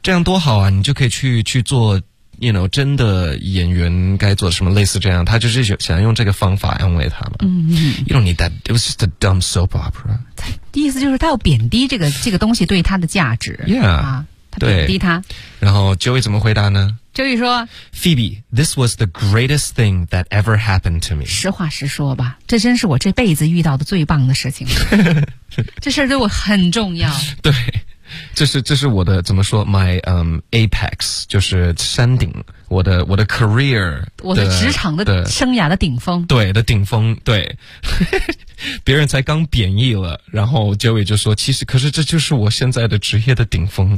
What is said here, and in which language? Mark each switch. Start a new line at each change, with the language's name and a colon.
Chinese: 这样多好啊！你就可以去做。You know， 真的演员该做什么类似这样，他就是想用这个方法安慰他嘛。
English: You don't need that. It was just a dumb soap opera.
Chinese: 意思就是他要贬低这个东西对他的价值。
English: Yeah，
Chinese: 啊，他贬低他。然后 Joey 怎么回答呢？Joey 说
English: ，Phoebe， this was the greatest thing that ever happened to me.
Chinese: 实话实说吧，这真是我这辈子遇到的最棒的事情。这事儿对我很重要。对。这是我的怎么说 ？
English: My apex
Chinese: 就是山顶，我的 career，我的职场的生涯的顶峰，对的顶峰，对，别人才刚贬义了，然后 Joey 就说，可是这就是我现在的职业的顶峰，